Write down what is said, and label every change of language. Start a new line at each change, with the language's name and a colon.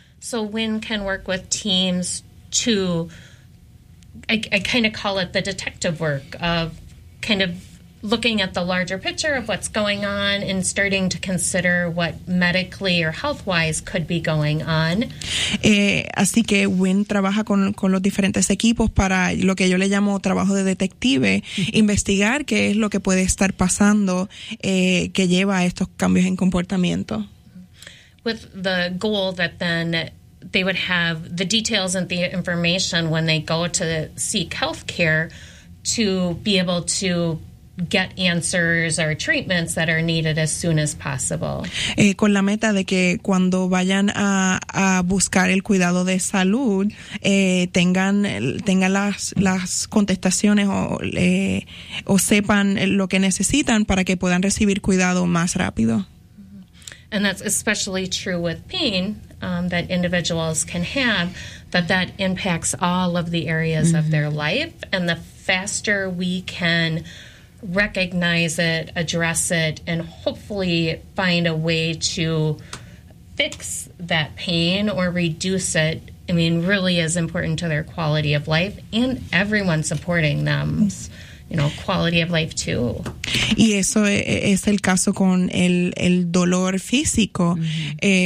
English: So WIN can work with teams to, I kind of call it the detective work of kind of looking at the larger picture of what's going on and starting to consider what medically or health-wise could be going on.
Spanish: Así que WIN trabaja con los diferentes equipos para lo que yo le llamo trabajo de detective, investigar qué es lo que puede estar pasando que lleva a estos cambios en comportamiento.
English: With the goal that then they would have the details and the information when they go to seek health care to be able to get answers or treatments that are needed as soon as possible.
Spanish: Con la meta de que cuando vayan a buscar el cuidado de salud, tengan las contestaciones o sepan lo que necesitan para que puedan recibir cuidado más rápido.
English: And that's especially true with pain that individuals can have, that impacts all of the areas mm-hmm. of their life. And the faster we can recognize it, address it, and hopefully find a way to fix that pain or reduce it, I mean, really is important to their quality of life and everyone supporting them's, you know, quality of life too.
Spanish: Y eso es el caso con el dolor físico. Mm-hmm.